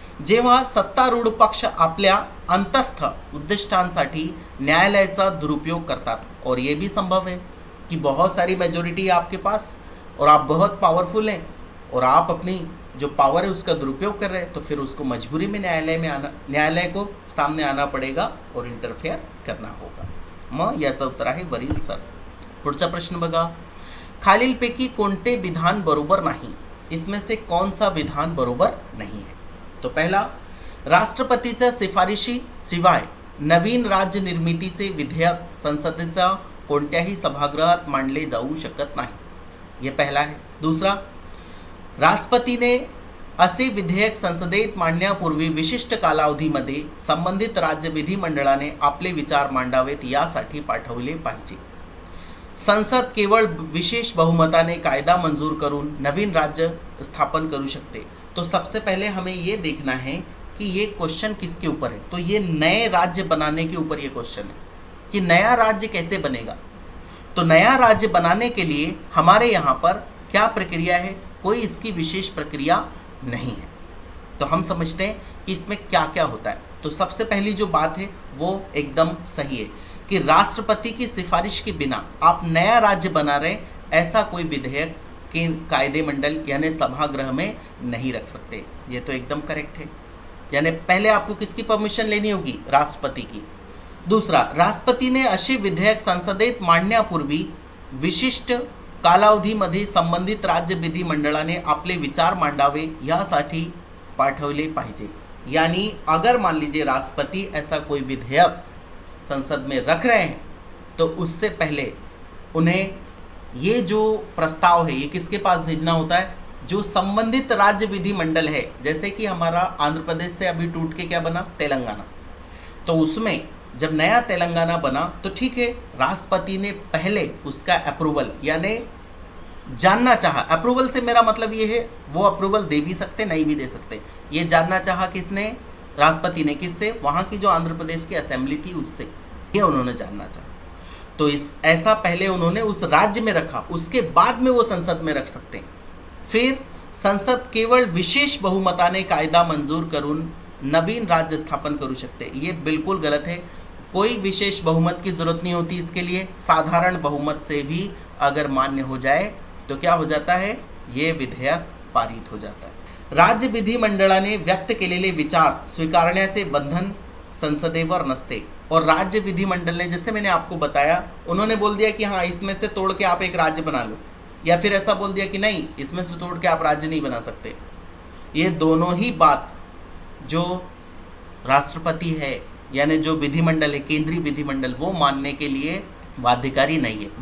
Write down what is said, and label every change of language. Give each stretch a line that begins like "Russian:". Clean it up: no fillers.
Marathi: जेव्हा सत्तारूढ पक्ष आपल्या अंतस्थ उद्दिष्टांसाठी न्यायालयाचा दुरुपयोग करतात,
Hindi: और ये भी संभव है कि बहुत सारी मेजोरिटी है आपके पास और आप बहुत पावरफुल हैं और आप अपनी जो पावर है उसका दुरुपयोग कर रहे हैं, तो फिर उसको मजबूरी में न्यायालय को सामने आना पड़ेगा और इंटरफेयर करना होगा.
Marathi: मग याचं उत्तर आहे वरील सर. पुढचा प्रश्न बघा. खालीलपैकी कोणते विधान बरोबर नाही?
Hindi: इसमें से कौन सा विधान बरोबर नहीं है? तो पहला,
Marathi: राष्ट्रपतीच्या शिफारशी शिवाय नवीन राज्य निर्मितीचे विधेयक संसदेच्या कोणत्याही सभागृहात मांडले जाऊ शकत नाही.
Hindi: ये पहला है.
Marathi: दूसरा, राष्ट्रपतीने असे विधेयक संसदेत मांडण्यापूर्वी विशिष्ट कालावधीमध्ये संबंधित राज्य विधिमंडळाने आपले विचार मांडावेत यासाठी पाठवले पाहिजे. संसद केवळ विशेष बहुमताने कायदा मंजूर करून नवीन राज्य स्थापन करू शकते.
Hindi: तो सबसे पहले हमें ये देखना है कि ये क्वेश्चन किसके ऊपर है. तो ये नए राज्य बनाने के ऊपर ये क्वेश्चन है कि नया राज्य कैसे बनेगा. तो नया राज्य बनाने के लिए हमारे यहाँ पर क्या प्रक्रिया है? कोई इसकी विशेष प्रक्रिया नहीं है. तो हम समझते हैं कि इसमें क्या क्या होता है. तो सबसे पहली जो बात है वो एकदम सही है कि राष्ट्रपति की सिफारिश के बिना आप नया राज्य बना रहे, ऐसा कोई विधेयक के कायदे मंडल यानी सभागृह में नहीं रख सकते. ये तो एकदम करेक्ट है. यानी पहले आपको किसकी परमिशन लेनी होगी? राष्ट्रपति की.
Marathi: दूसरा, राष्ट्रपतीने असे विधेयक संसदेत मांडण्यापूर्वी विशिष्ट कालावधीमध्ये संबंधित राज्य विधिमंडळाने आपले विचार मांडावे यासाठी पाठवले पाहिजे.
Hindi: यानी अगर मान लीजिए राष्ट्रपति ऐसा कोई विधेयक संसद में रख रहे हैं तो उससे पहले उन्हें ये जो प्रस्ताव है ये किसके पास भेजना होता है? जो संबंधित राज्य विधिमंडल है. जैसे कि हमारा आंध्र प्रदेश से अभी टूट के क्या बना? तेलंगाना. तो उसमें जब नया तेलंगाना बना तो ठीक है, राष्ट्रपति ने पहले उसका अप्रूवल यानी जानना चाहा. अप्रूवल से मेरा मतलब ये है वो अप्रूवल दे भी सकते नहीं भी दे सकते. ये जानना चाहा किसने? राष्ट्रपति ने. किससे? वहाँ की जो आंध्र प्रदेश की असेंबली थी उससे. ये उन्होंने जानना चाहा. तो ऐसा पहले उन्होंने उस राज्य में रखा, उसके बाद में वो संसद में रख सकते हैं.
Marathi: फिर संसद केवळ विशेष बहुमताने कायदा मंजूर करून नवीन राज्य स्थापन करू शकते.
Hindi: ये बिल्कुल गलत है. कोई विशेष बहुमत की जरूरत नहीं होती इसके लिए. साधारण बहुमत से भी अगर मान्य हो जाए तो क्या हो जाता है? ये विधेयक पारित हो जाता है.
Marathi: राज्य विधिमंडळाने व्यक्त केलेले विचार स्वीकारण्याचे बंधन संसदेवर नसते.
Hindi: और राज्य विधिमंडल ने, जैसे मैंने आपको बताया, उन्होंने बोल दिया कि हाँ इसमें से तोड़ के आप एक राज्य बना लो, या फिर ऐसा बोल दिया कि नहीं इसमें से तोड़ के आप राज्य नहीं बना सकते. ये दोनों ही बात जो राष्ट्रपति है यानी जो विधिमंडल है, केंद्रीय विधिमंडल, वो मानने के लिए बाध्यकारी नहीं है.